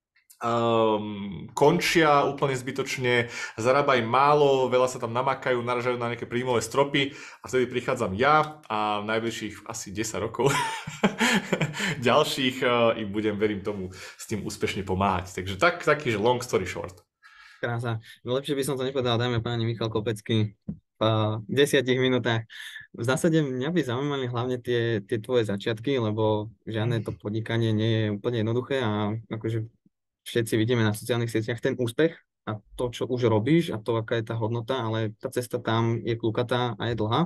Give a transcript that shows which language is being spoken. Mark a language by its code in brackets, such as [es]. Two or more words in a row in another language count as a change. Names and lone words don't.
[sk] končia úplne zbytočne, zarábajú málo, veľa sa tam namakajú, naražajú na nejaké príjmové stropy a vtedy prichádzam ja a v najbližších asi 10 rokov ďalších im budem, verím tomu, s tým úspešne pomáhať. Takže taký, že [en] long story short. [sk] Krása. No lepšie by som to nepovedal, dajme páni Michal Kopecký v 10 minútach. V zásade mňa by zaujímali hlavne tie tvoje začiatky, lebo žiadne to podnikanie nie je úplne jednoduché a akože všetci vidíme na sociálnych sieťach ten úspech a to, čo už robíš a to, aká je tá hodnota, ale tá cesta tam je klukatá a je dlhá.